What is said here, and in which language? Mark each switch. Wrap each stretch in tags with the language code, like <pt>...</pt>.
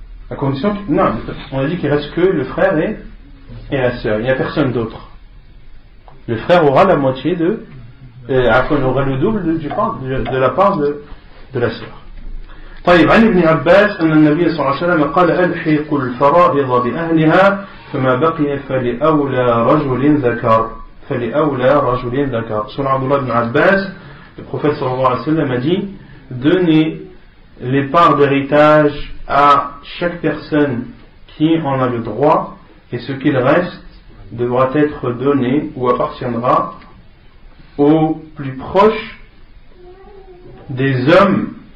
<fr>À condition que, non, on a dit qu'il reste que le frère et la sœur, il n'y a personne d'autre. Le frère aura la moitié aura le double de la part de la sœur.</fr> <ar>طيب عن ابن عباس أن النبي صلى الله عليه وسلم قال ألحقوا الفرائض بأهلها فما بقي فلأولى رجل ذكر.</ar> <fr>Selon Abdullah ibn Abbas, le prophète sallallahu alayhi wa sallam a dit: donnez les parts d'héritage à chaque personne qui en a le droit, et ce qu'il reste devra être donné ou appartiendra aux plus proches des hommes.</fr>